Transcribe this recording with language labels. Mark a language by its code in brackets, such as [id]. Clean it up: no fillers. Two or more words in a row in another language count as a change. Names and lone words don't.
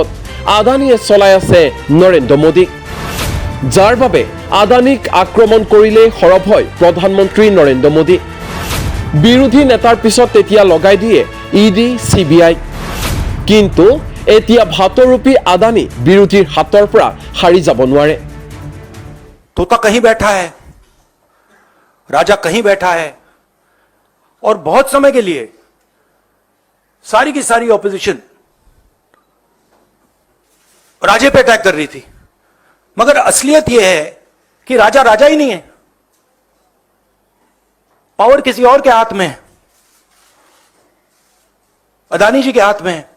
[as] আদানীয়ে চলাই আছে নৰেন্দ্ৰ মোদীক, যাৰ বাবে আদানীক আক্ৰমণ কৰিলেই সৰব হয় প্ৰধানমন্ত্ৰী নৰেন্দ্ৰ মোদী। বিৰোধী নেতাৰ পিছত তেতিয়া লগাই দিয়ে ইডি, CBI। কিন্তু এতিয়া ভাটৌৰূপী আদানী বিৰোধীৰ হাতৰ পৰা সাৰি যাব নোৱাৰে। [hi] तोता कहीं बैठा है, राजा कहीं बैठा है, और बहुत समय के लिए सारी की सारी ऑपोजिशन राजे पे अटैक कर रही थी, मगर असलियत यह है कि राजा राजा ही नहीं है, पावर किसी और के हाथ में है, अदानी जी के हाथ में है।